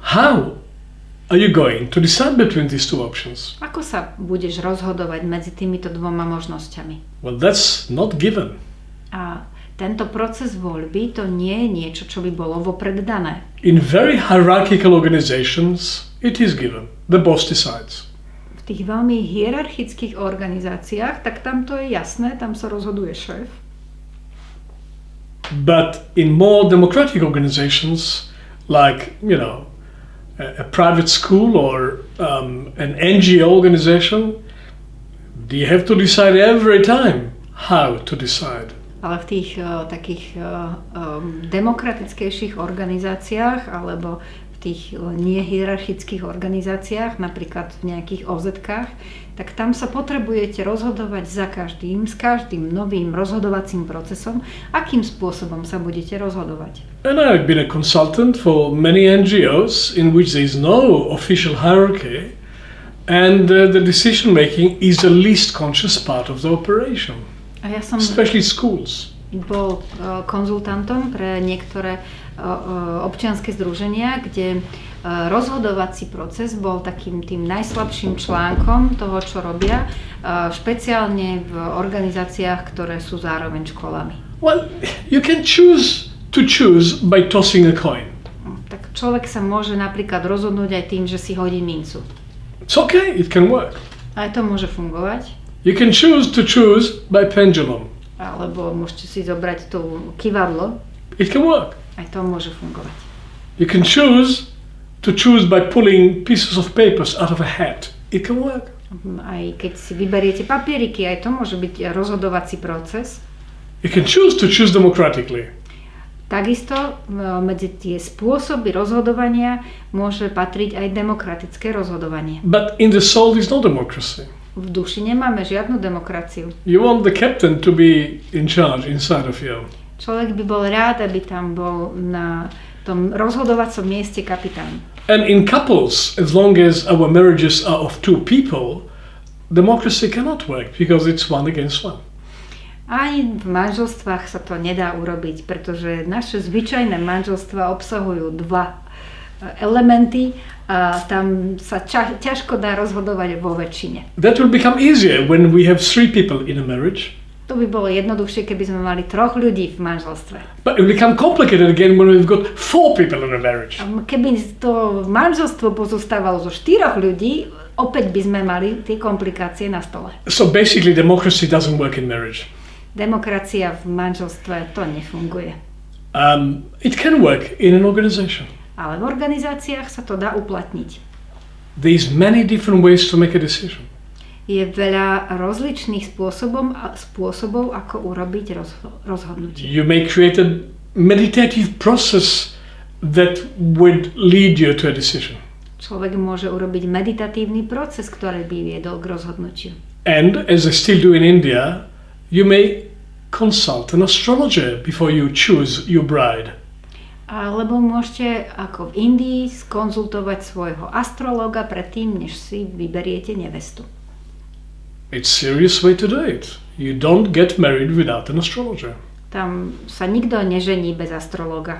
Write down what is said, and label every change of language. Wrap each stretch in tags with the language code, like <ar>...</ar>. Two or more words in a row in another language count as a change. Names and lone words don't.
<en>How are you going to decide between these 2 options?</en> <sk>Ako sa budeš rozhodovať medzi týmito 2 možnosťami?</sk> <en>Well, that's not given.</en> <sk>A tento proces voľby to nie je niečo, čo by bolo vopred dané.</sk> <en>In very hierarchical organizations, it is given. The boss decides.</en> <sk>V tých veľmi hierarchických organizáciách, tak tam to je jasné, tam sa rozhoduje šéf.</sk> <en>But in more democratic organizations, like, you know, a private school or an NGO organization, you have to decide every time how to decide.</en> <sk>Ale v tých takých demokratickejších organizáciách alebo v tých nehierarchických organizáciách, napríklad v nejakých OZ-kách, tak tam sa potrebujete rozhodovať s každým novým rozhodovacím procesom, akým spôsobom sa budete rozhodovať.</sk> <en>And I've been a consultant for many NGOs in which there is no official hierarchy, and the decision making is the least conscious part of the operation.</en> <sk>A ja som</sk> <en>Especially schools.</en> <sk>bol konzultantom pre niektoré občianske združenia, kde rozhodovací proces bol takým tým najslabším článkom toho, čo robia, špeciálne v organizáciách, ktoré sú zároveň školami.</sk> <en>Well, you can choose by tossing a coin.</en> <sk>Tak človek sa môže napríklad rozhodnúť aj tým, že si hodí mincu.</sk> <en>It's okay, it can work.</en> <sk>Aj to môže fungovať.</sk> <en>You can choose by pendulum.</en> <sk>Alebo môžete si zobrať tú kivadlo.</sk> <en>It can work.</en> <sk>Aj to môže fungovať.</sk> <en>You can choose by pulling pieces of papers out of a hat. It can work.</en> <sk>Aj keď si vyberiete papieriky, aj to môže byť rozhodovací proces.</sk> <en>You can choose democratically.</en> <sk>Takisto medzi tie spôsoby rozhodovania môže patriť aj demokratické rozhodovanie.</sk> <en>But in the soul is no democracy.</en> <sk>V duši nemáme žiadnu demokraciu.</sk> <en>You want the captain to be in charge inside of you.</en> <sk>Človek by bol rád, aby tam bol na tom rozhodovacom mieste kapitán.</sk> <en>And in couples, as long as our marriages are of 2 people, democracy cannot work because it's 1 against 1.</en> <sk>Ani v manželstvách sa to nedá urobiť, pretože naše zvyčajné manželstvá obsahujú 2 elementy a tam sa ťažko dá rozhodovať vo väčšine.</sk> <en>That will become easier when we have 3 people in a marriage.</en> <sk>To by bolo jednoduchšie, keby sme mali 3 ľudí v manželstve.</sk> <en>But it will become complicated again when we've got 4 people in a marriage.</en> <sk>Keby to manželstvo pozostávalo zo 4 ľudí, opäť by sme mali tie komplikácie na stole.</sk> <en>So basically democracy doesn't work in marriage.</en> <sk>Demokracia v manželstve to nefunguje.</sk> <en>It can work in an organization.</en> <sk>Ale v organizáciách sa to dá uplatniť.</sk> <en>There's many different ways to make a decision.</en> <sk>Je veľa rozličných spôsobov, ako urobiť rozhodnutie.</sk> <en>You may create a meditative process that would lead you to a decision.</en> <sk>Človek môže urobiť meditatívny proces, ktorý by viedol k rozhodnutiu.</sk> <en>And as they still do in India, you may consult an astrologer before you choose your bride.</en> <sk>Alebo môžete, ako v Indii, skonzultovať svojho astrologa predtým, než si vyberiete nevestu.</sk> <en>It's a serious way to do it. You don't get married without an astrologer.</en> <sk>Tam sa nikto nežení bez astrologa.</sk>